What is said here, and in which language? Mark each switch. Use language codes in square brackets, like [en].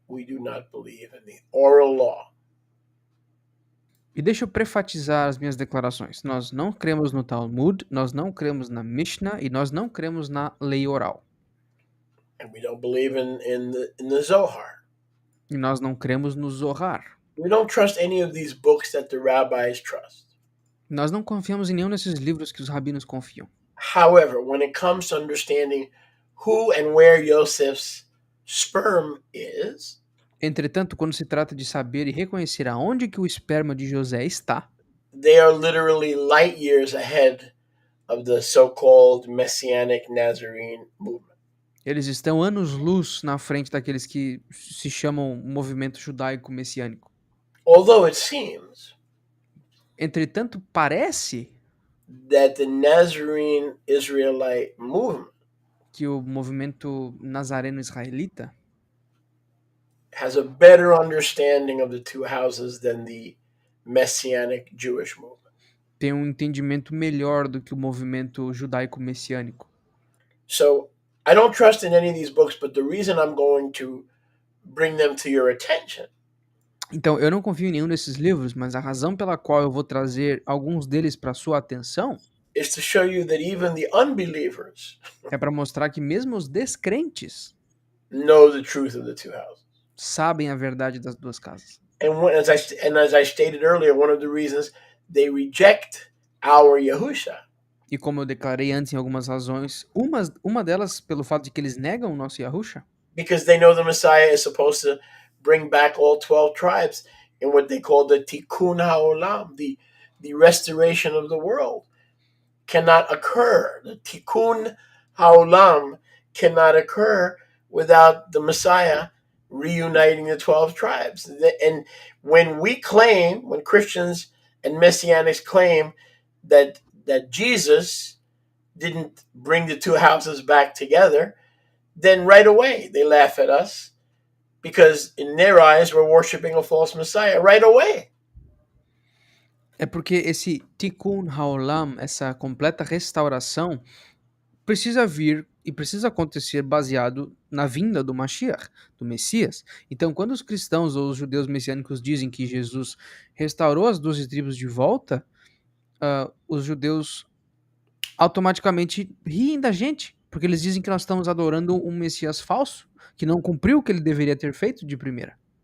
[en] We do not believe in the oral law. [pt] E deixa eu prefatizar as minhas declarações. Nós não cremos no Talmud, nós não cremos na Mishnah e nós não cremos na lei oral. [en] And we don't believe in the Zohar. [pt] E nós não cremos no Zohar. [en] We don't trust any of these books that the rabbis trust. [pt] Nós não confiamos em nenhum desses livros que os rabinos confiam. [en] However, when it comes to understanding who and where Joseph's sperm is, [pt] Entretanto, quando se trata de saber e reconhecer aonde que o esperma de José está, [en] they are literally light years ahead of the so-called Messianic Nazarene movement. [pt] eles estão anos-luz na frente daqueles que se chamam movimento judaico messiânico. [en] Although it seems [pt] Entretanto, parece [en] that the Nazarene Israelite movement [pt] que o movimento nazareno israelita [en] has a better understanding of the two houses than the Messianic Jewish movement. [pt] tem um entendimento melhor do que o movimento judaico messiânico. [en] So I don't trust in any of these books, but the reason I'm going to bring them to your attention [pt] Então, eu não confio em nenhum desses livros, mas a razão pela qual eu vou trazer alguns deles para sua atenção [en] is to show you that even the unbelievers [pt] é para mostrar que mesmo os descrentes [en] know the truth of the two houses. [pt] sabem a verdade das duas casas. [en] As I stated earlier, one of the reasons they reject our Yahusha [pt] E como eu declarei antes em algumas razões, uma delas pelo fato de que eles negam o nosso Yahusha, [en] because they know the Messiah is supposed to bring back all 12 tribes in what they call the Tikkun HaOlam, the restoration of the world, cannot occur. The Tikkun HaOlam cannot occur without the Messiah reuniting the 12 tribes. And when Christians and Messianics claim that Jesus didn't bring the two houses back together, then right away they laugh at us because in their eyes we're worshiping a false Messiah right away. [pt] é porque esse Tikkun Haolam, essa completa restauração, precisa vir e precisa acontecer baseado na vinda do Mashiach, do Messias. Então, quando os cristãos ou os judeus messiânicos dizem que Jesus restaurou as 12 tribos de volta, os judeus automaticamente riem da gente, porque eles dizem que nós estamos adorando um Messias falso, que não cumpriu o que ele deveria ter feito de primeira.